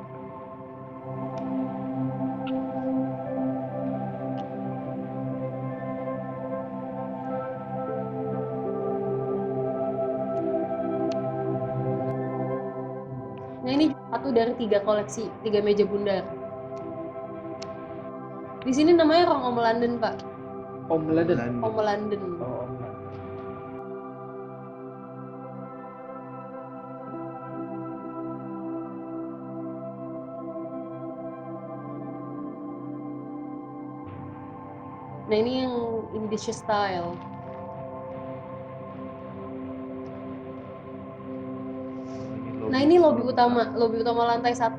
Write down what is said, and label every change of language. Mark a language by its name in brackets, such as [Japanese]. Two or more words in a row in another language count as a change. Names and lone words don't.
[Indonesian] Nah, ini satu dari 3 koleksi, 3 meja bundar. Di sini namanya ruang Om London, Pak. Om Leden. Om London. Oh, Om Leden. Nah, ini yang [English] English style. [Indonesian] Nah, ini lobi utama lantai 1.